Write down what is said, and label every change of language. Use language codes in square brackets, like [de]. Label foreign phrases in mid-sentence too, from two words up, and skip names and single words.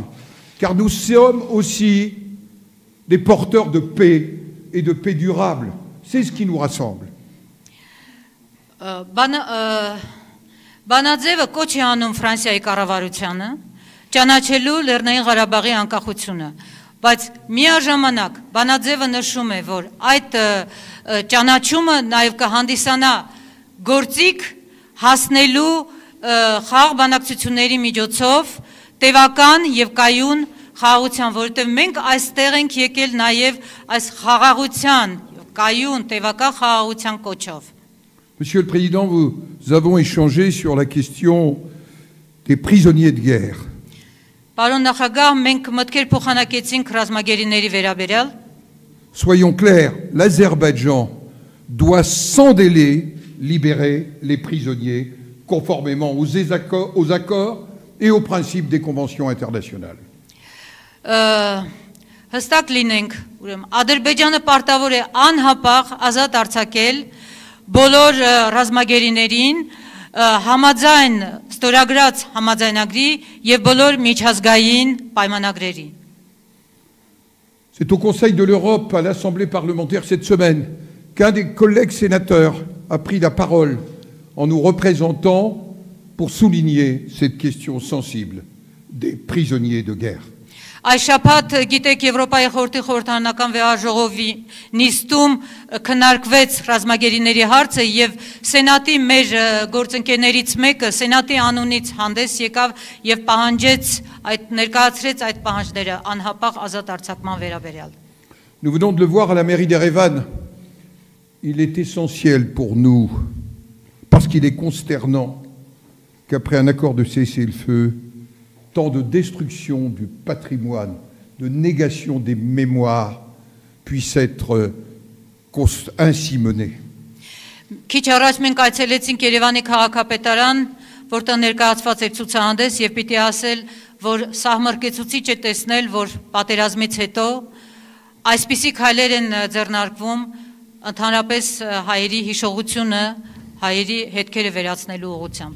[fr] Car nous sommes aussi des porteurs de paix et de paix durable. C'est ce qui nous rassemble. [hy] Բանաձևը կոչ է անում Ֆրանսիայի կառավարությանը ճանաչելու Լեռնային Ղարաբաղի անկախությունը, բայց միաժամանակ բանաձևը նշում է, որ այդ ճանաչումը նաև կհանդիսանա գործիք հասնելու խաղաղ բանակցությունների միջոցով տևական եւ կայուն խաղաղության, որովհետեւ մենք այստեղ ենք եկել նաև այս խաղաղության, կայուն տևական խաղաղության կոչով։ [fr] Monsieur le Président, nous avons échangé sur la question des prisonniers de guerre. [hy] Պարոն նախագահ, մենք մտքեր փոխանակեցինք ռազմագերիների վերաբերյալ։ [fr] Soyons clairs, l'Azerbaïdjan doit sans délai libérer les prisonniers conformément aux accords et aux principes des conventions internationales. [hy] Հստակ լինենք, ուրեմն Ադրբեջանը պարտավոր է անհապաղ ազատ արձակել բոլոր ռազմագերիներին համաձայն ստորագրած համաձայնագրի եւ բոլոր միջազգային պայմանագրերի։ [fr] C'est au Conseil de l'Europe, à l'Assemblée parlementaire cette semaine, qu'un des collègues sénateurs a pris la parole en nous représentant pour souligner cette question sensible des prisonniers de guerre. [hy] Այս շաբաթ գիտեք Եվրոպայի խորհրդի խորհրդարանական վեհաժողովի նիստում քննարկվեց ռազմագերիների հարցը եւ Սենատի մեր գործընկերներից մեկը Սենատի անունից հանդես եկավ եւ պահանջեց ներկայացրեց այդ պահանջները անհապաղ ազատ արձակման վերաբերյալ։ [fr] Nous venons de le voir à la mairie d'Erevan. Il est essentiel pour nous, parce qu'il est consternant qu'après un accord de cessez-le-feu, tant de destruction du patrimoine, de négation des mémoires puissent être ainsi menées. [hy] Քիչ առաջ մենք այցելեցինք Երևանի քաղաքապետարան, որտեղ ներկայացված էր ցուցահանդես եւ պիտի ասել, որ սահմռկեցուցիչ է տեսնել, որ պատերազմից հետո այսպիսի քայլեր են ձեռնարկվում ընդհանրապես հայերի հիշողությունը, հայերի հետքերը վերացնելու ուղղությամբ։